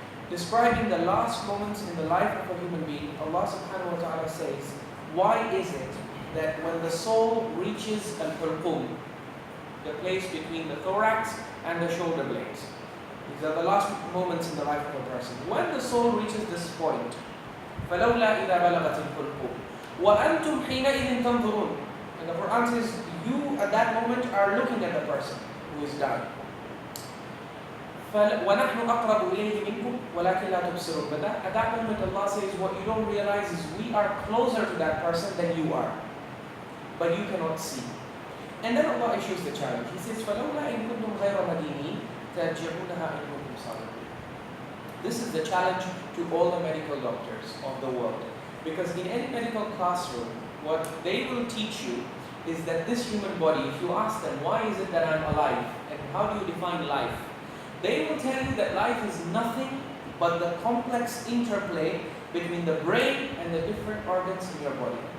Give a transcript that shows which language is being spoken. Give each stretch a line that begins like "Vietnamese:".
English: Describing the last moments in the life of a human being, Allah subhanahu wa ta'ala says, why is it that when the soul reaches al-hulqum, the place between the thorax and the shoulder blades, these are the last moments in the life of a person. When the soul reaches this point,
Arabic: فَلَوْلَا إِذَا بَلَغَتِ الْحُلْقُمْ وَأَنْتُمْ حِينَئِذٍ تَنْظُرُونَ.
English: And the Quran says, you at that moment are looking at the person who is dying.
Arabic: وَنَحْنُ أَقْرَبُ إِلَيْهِ مِنْكُمْ وَلَكِنْ لَا تُبْصِرُونَ.
English: But at that moment Allah says, what you don't realize is we are closer to that person than you are, but you cannot see. And then Allah issues the challenge. He says,
Arabic: فَلَوْلَا إِن كُنْتُمْ غَيْرَ مَدِينِينَ تَرْجِعُونَهَا إِن كُنْتُمْ صَادِقِينَ.
English: This is the challenge to all the medical doctors of the world. Because in any medical classroom, what they will teach you is that this human body, if you ask them, why is it that I'm alive? And how do you define life? They will tell you that life is nothing but the complex interplay between the brain and the different organs in your body.